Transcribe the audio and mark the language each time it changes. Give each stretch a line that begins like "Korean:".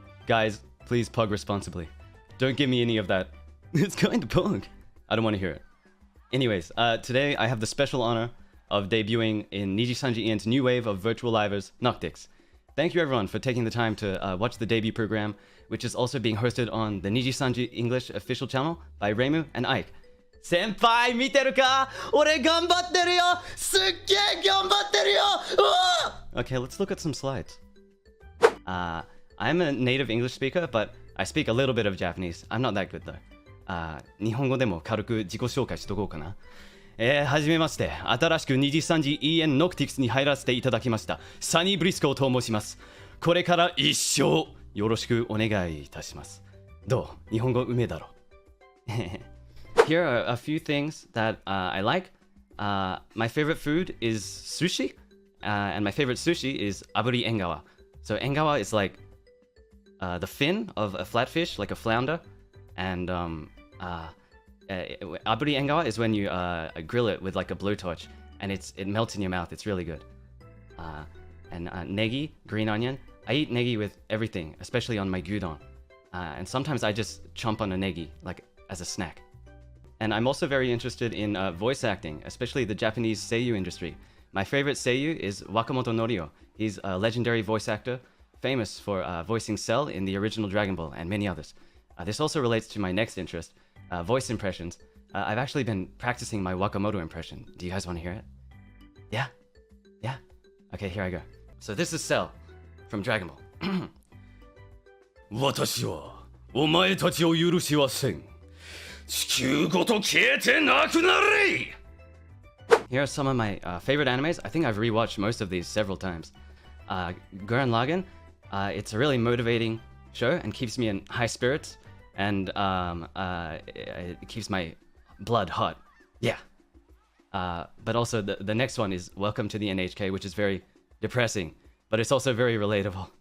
English: Guys, please pug responsibly. Don't give me any of that. It's going to pug. I don't want to hear it. Anyways, today I have the special honor of debuting in NIJISANJI EN's new wave of virtual livers, Noctyx. Thank you everyone for taking the time to watch the debut program, which is also being hosted on the NIJISANJI English official channel by Reimu and Ike.
Japanese: Senpai, 見てるか?俺頑張ってるよ!すっげえ頑張ってるよ!
English: Okay, let's look at some slides. I'm a native English speaker, but I speak a little bit of Japanese. I'm not that good though.
Japanese: 日本語でも軽く自己紹介しとこうかな。はじめまして、新しくNIJISANJI EN Noctyxに入らせていただきました。 Sonny Briskoと申します。これから一生よろしくお願いいたします。どう？日本語うめえだろ。
English: Here are a few things that I like. My favorite food is sushi, and my favorite sushi is aburi engawa. So engawa is like the fin of a flatfish, like a flounder, and aburi engawa is when you grill it with like a blowtorch, and it melts in your mouth. It's really good. And negi, green onion. I eat negi with everything, especially on my gyudon. And sometimes I just chomp on a negi, like as a snack. And I'm also very interested in voice acting, especially the Japanese seiyuu industry. My favorite seiyuu is Wakamoto Norio. He's a legendary voice actor, famous for voicing Cell in the original Dragon Ball and many others. This also relates to my next interest, voice impressions. I've actually been practicing my Wakamoto impression. Do you guys want to hear it? Yeah? Yeah? Okay, here I go. So this is Cell from Dragon Ball.
Japanese: 私はお前たちを許しはせん。地球ごと消えてなくなれ!
English: Here are some of my favorite animes. I think I've rewatched most of these several times. Gurren Lagann, it's a really motivating show and keeps me in high spirits, and it keeps my blood hot. Yeah. But also the next one is Welcome to the NHK, which is very depressing, but it's also very relatable.